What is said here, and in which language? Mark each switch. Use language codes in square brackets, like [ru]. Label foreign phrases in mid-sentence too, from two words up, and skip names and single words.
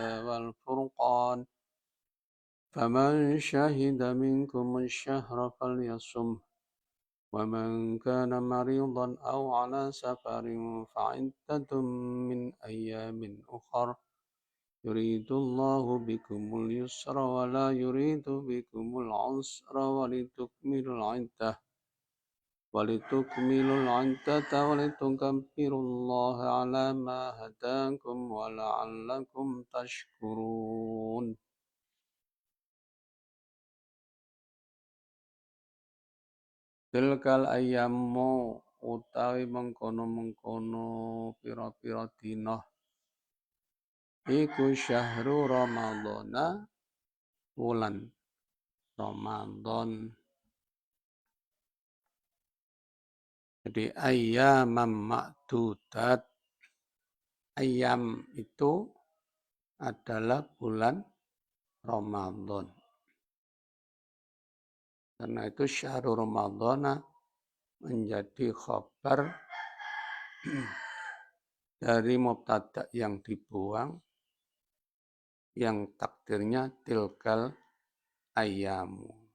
[ar] والفرقان فمن شهد منكم الشهر فليصم ومن كان مريضا أو على سفر فعدة من أيام أخر يريد الله بكم اليسر ولا يريد بكم العسر ولتكملوا العدة ولتكبروا الله على ما هداكم ولعلكم تشكرون. تلك الأيام [jv] utawi mengkono-mengkono pira-pira dina iku [ar] شهر رمضان [jv] wulan Ramadan. [id] Jadi [ar] أياما معدودات, [id] ayyam itu adalah bulan Ramadan. Karena itu [ar] شهر رمضان [id] menjadi khabar dari mubtada yang dibuang yang takdirnya [ar] تلك الأيام.